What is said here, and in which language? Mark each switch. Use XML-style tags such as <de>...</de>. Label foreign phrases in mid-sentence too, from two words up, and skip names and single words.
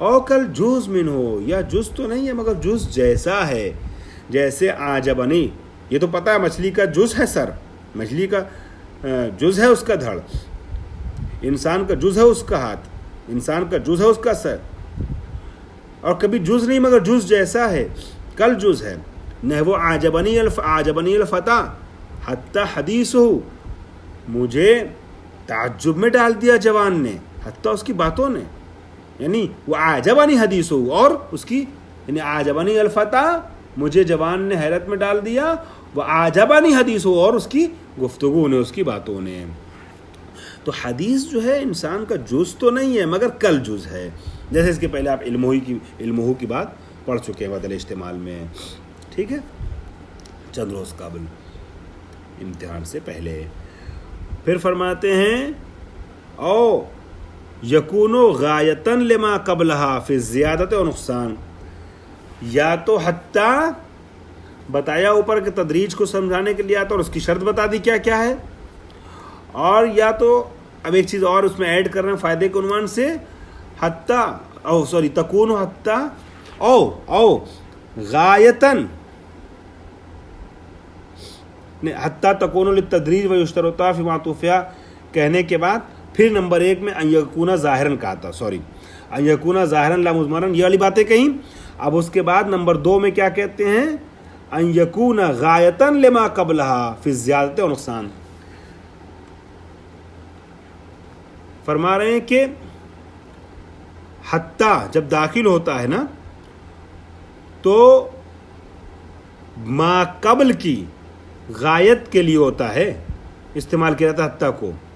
<ar>او کل جز من ہو،</ar> <ur>یا جز تو نہیں ہے مگر جز جیسا ہے، جیسے آجبنی، یہ تو پتہ ہے مچھلی کا جز ہے سر، مچھلی کا جز ہے اس کا دھڑ، انسان کا جز ہے اس کا ہاتھ، انسان کا جز ہے اس کا سر، اور کبھی جز نہیں مگر جز جیسا ہے، کل جز ہے.</ur> <ar>نحو عجبنی الفتى حتی حدیث ہو،</ar> <ur>مجھے تعجب میں ڈال دیا جوان نے، حتی اس کی باتوں نے، یعنی وہ</ur> <ar>عجبنی حدیث ہو،</ar> <ur>اور اس کی یعنی</ur> <ar>عجبنی الفتى،</ar> <ur>مجھے جوان نے حیرت میں ڈال دیا، وہ</ur> <ar>عجبنی حدیث ہو،</ar> <ur>اور اس کی گفتگو نے، اس کی باتوں نے. تو حدیث جو ہے انسان کا جز تو نہیں ہے مگر کل جز ہے، جیسے اس کے پہلے آپ علمہ کی بات پڑھ چکے ہیں بدل استعمال میں. ٹھیک ہے، چند روز قبل امتحان سے پہلے. پھر فرماتے ہیں</ur> <ar>او یکون غایتاً لما قبلہا فی زیادت و نقصان،</ar> <ur>یا تو حتی بتایا اوپر کے تدریج کو سمجھانے کے لیے آتا، اور اس کی شرط بتا دی کیا کیا ہے، اور یا تو اب ایک چیز اور اس میں ایڈ کر رہے ہیں فائدے کے عنوان سے،</ur> <ar>تکون حتی او غایتاً، حتی تکون للتدریج و یشترط فی معطوفہ</ar> <ur>کہنے کے بعد پھر نمبر 1 میں</ur> <ar>ان یکون ظاہراً</ar> <ur>کہا تھا،</ur> <ar>ان یکون ظاہراً لا مضمراً،</ar> <ur>یہ والی باتیں کہیں. اب اس کے بعد نمبر 2 میں کیا کہتے ہیں،</ur> <ar>ان یکون غایتاً لما قبلہا فی زیادت و نقصان.</ar> <ur>فرما رہے ہیں کہ حتی جب داخل ہوتا ہے نا تو ما قبل کی غایت کے لیے ہوتا ہے، استعمال کیا جاتا ہے حتی کو.</ur>